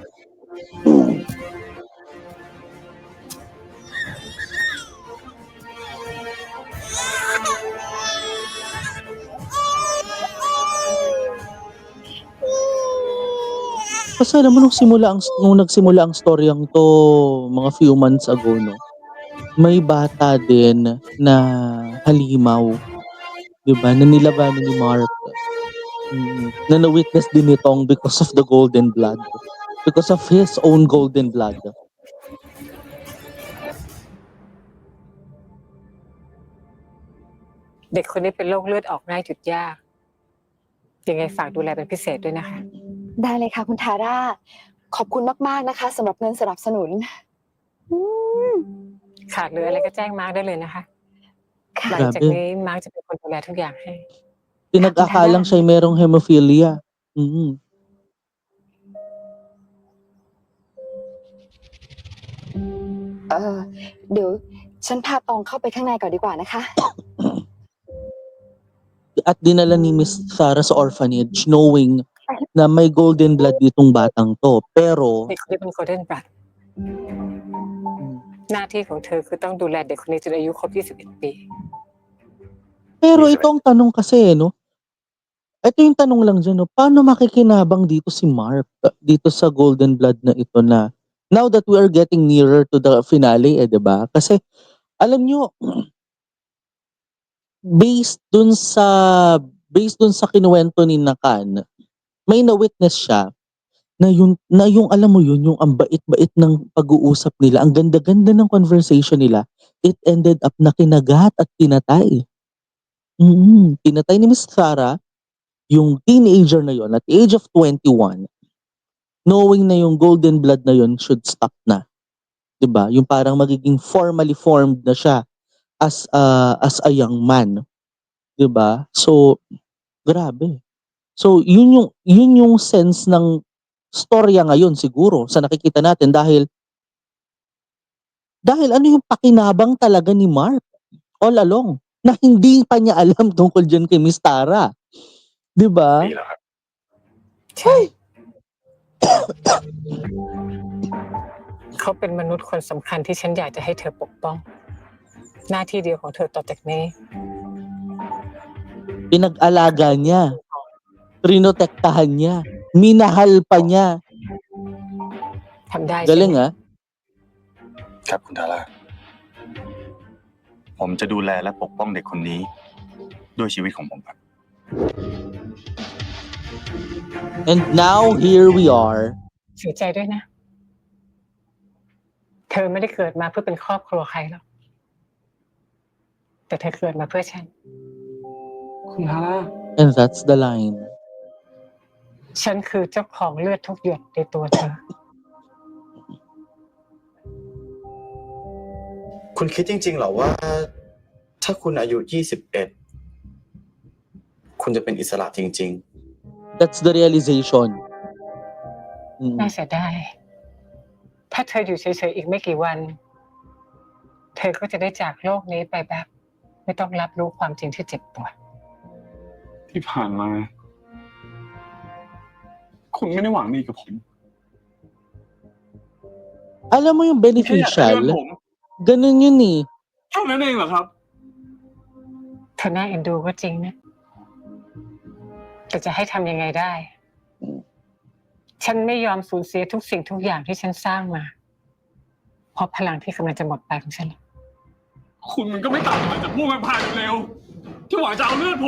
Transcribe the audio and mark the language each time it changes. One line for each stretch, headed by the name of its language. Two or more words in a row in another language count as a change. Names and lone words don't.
Filipino: Kasi alam mo nung nagsimula ang storyang 'to mga
English: few months ago
Filipino: 'no, may bata din na halimaw, 'di ba, na nilabanan ni Mark. Na na-witness din ni Tong
English: because of the golden blood. Because of his own golden blood.
Thai: เด็กคนนี้เป็นโรคเลือดออกง่ายหยุดยากยังไงฝากดูแลเป็นพิเศษด้วยนะคะ ได้เลยค่ะคุณทาร่า ขอบคุณมากๆนะคะสำหรับเงินสนับสนุนอืม ขาดเหลืออะไรก็แจ้งมาร์คได้เลยนะคะ ค่ะ หลังจากนี้มาร์คจะเป็นคนดูแลทุกอย่างให้
Filipino: Pinag-akalang siya'y merong hemophilia. Mm.
Thai: เดี๋ยวฉันพาตองเข้าไปข้างในก่อนดีกว่านะคะ
Filipino: At dinala ni Miss Sarah sa orphanage knowing na may
English: golden blood
Filipino: ditong batang 'to. Pero
Thai: เด็กคนนี้เป็น
English: Golden Blood
Thai: หน้าที่ของเธอคือต้องดูแลเด็กคนนี้จนอายุครบ 21 ปี
Filipino: pero ito ang tanong kasi 'no, ito yung tanong lang diyan 'no, paano makikinabang dito si Mark, dito sa
English: golden blood
Filipino: na ito na
English: now that we are getting nearer to the finale
Filipino: 'di ba? Kasi alam niyo based dun sa kinuwento ni Nakan, may na-witness siya na yung alam mo yun, yung ang bait-bait ng pag-uusap nila, ang ganda-ganda ng conversation nila,
English: it ended up
Filipino: na kinagat at pinatay. Pinatay ni Miss Sarah yung teenager na yon
English: at the age of 21,
Filipino: knowing na yung
English: golden blood
Filipino: na yon
English: should stop
Filipino: na. 'Di ba? Yung parang magiging
English: formally formed
Filipino: na siya
English: as a young man.
Filipino: 'Di ba? So, grabe. So, yun yung sense ng storya ngayon siguro sa nakikita natin dahil ano yung pakinabang talaga ni Mark
English: all along
Filipino: na hindi pa niya alam tungkol diyan kay Miss Tara. 'Di ba?
Thai: นี่แหละครับ ใช่ เขาเป็นมนุษย์คนสำคัญที่ฉันอยากจะให้เธอปกป้อง หน้าที่เดียวของเธอต่อจากนี้
Filipino: Pinag-alaga niya, prinotektahan niya, minahal pa niya.
Thai: ทำได้ใช่ไหม
Filipino: Galing ah.
Thai: ครับคุณทาร่า ผมจะดูแลและปกป้องเด็กคนนี้ ด้วยชีวิตของผมครับ
English: And now here we are.
Thai: เสียใจด้วยนะ เธอไม่ได้เกิดมาเพื่อเป็นครอบครัวใครหรอก แต่เธอเกิดมาเพื่อฉัน คุณทาร่า
English: And that's the line.
Thai: ฉันคือเจ้าของเลือดทุกหยดในตัวเธอ คุณคิดจริงๆเหรอว่า ถ้าคุณอายุ 21 คุณจะเป็นอิสระจริง
English: That's the realization.
Thai: น่าเสียดาย ถ้าเธออยู่เฉยๆอีกไม่กี่วัน เธอก็จะได้จากโลกนี้ไปแบบ ไม่ต้องรับรู้ความจริงที่เจ็บปวด ที่ผ่านมา คุณไม่ได้หวังดีกับผม
Filipino: Alam mo yung
Thai: แค่อยากได้เลือด
Filipino: beneficial,
Thai: ผม
Filipino: ganun yun eh.
Thai: านั้นเองเหรอครับ เธอน่าเอ็นดูก็จริงนะ แต่จะให้ทำยังไงได้ ฉันไม่ยอมสูญเสียทุกสิ่งทุกอย่างที่ฉันสร้างมา เพราะพลังที่กำลังจะหมดไปของฉัน คุณมันก็ไม่ต่างอะไรจากพวกแวมไพร์เร็วๆที่หวังจะเอาเลือดผม